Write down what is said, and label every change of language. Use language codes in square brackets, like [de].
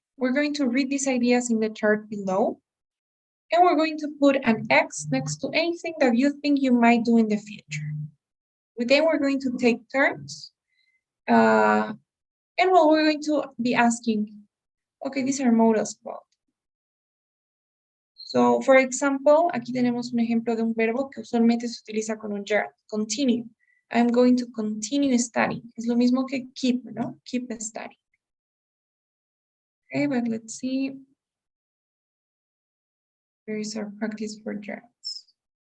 [en] We're going to read these ideas in the chart below. And we're going to put an X next to anything that you think you might do in the future. Then we're going to take turns. And well, we're going to be asking, okay, these are modals about. So, for example, [es] aquí tenemos un ejemplo de un verbo que usualmente se utiliza con un gerund, continue. [en] I'm going to continue studying. [es] Es lo mismo que keep, ¿no? [en] Keep studying. Okay, but let's see. Where is our practice for gerunds?